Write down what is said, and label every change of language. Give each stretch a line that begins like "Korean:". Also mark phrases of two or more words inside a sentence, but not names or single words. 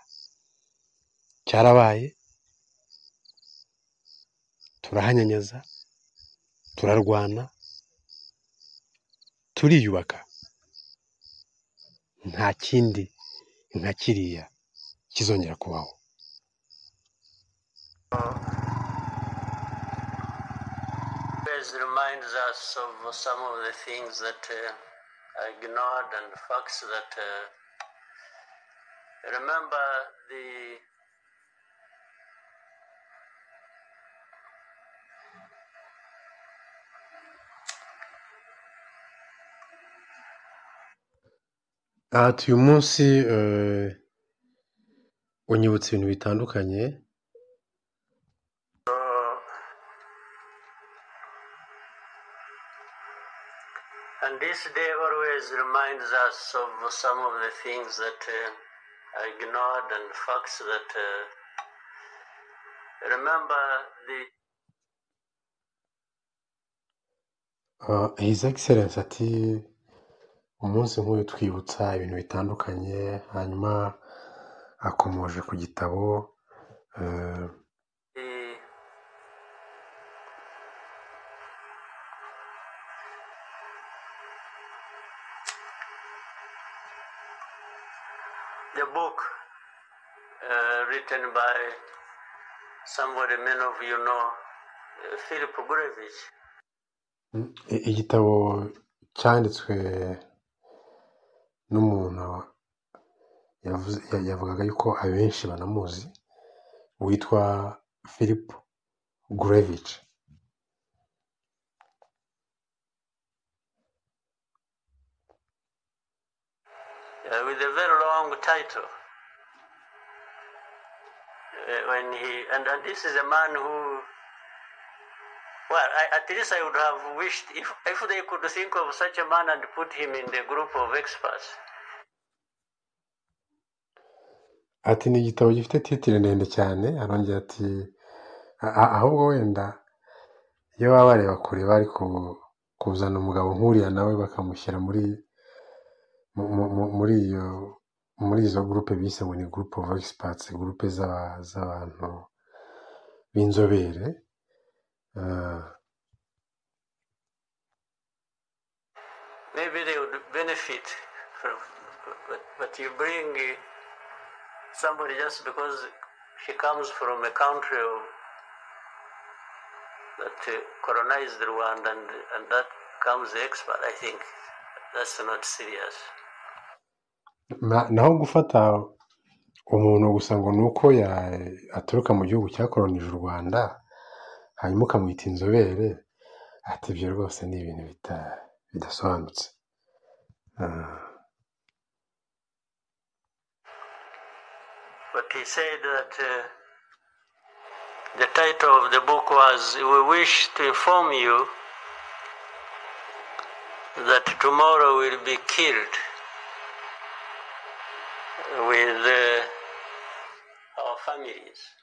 Kinyarwanda: Cyarabaye, turahanyanyaza, turarwana, turiyubaka. Nta kindi nka kiriya kizongera kubaho.
English: Always reminds us of some of the things that are ignored and facts that remember
Kinyarwanda: Uyu munsi unyibutsa ibintu bitandukanye.
English: And this day always reminds us of some of the things that are ignored and facts that remember His Excellence
Kinyarwanda: ati umunsi nk'uyu twibutsa ibintu bitandukanye, hanyuma akomoje ku gitabo
English: the book written by somebody many of you know, Philip Gurevich.
Kinyarwanda: Igitabo cyanditswe n'umuntu yavugaga yuko abenshi banamuzi, witwa Philip Gurevich.
English: With a very long title. And this is a man who, well, at least I would have wished if they could think of such a man and put him in the group of experts.
Kinyarwanda: Ati ni igitabo gifite titire ndende cyane, arongera ati ahubwo wenda iyo baba bareba kure bari kuzana umugabo nk'uriya nawe bakamushyira muri izo groupe bise ngo ni
English: group of experts,
Kinyarwanda: groupe z'abantu b'inzobere.
English: Maybe they would benefit from, but you bring somebody just because she comes from a country that colonized Rwanda and that comes the expert. I think that's not serious.
Kinyarwanda: Naho gufata umuntu gusa ngo nuko aturuka mu gihugu cyakolonije u Rwanda hanyuma ukamwita inzobere, ati ibyo rwose ni ibintu bidasobanutse.
English: But he said that the title of the book was, "We wish to inform you that tomorrow will be killed with our families.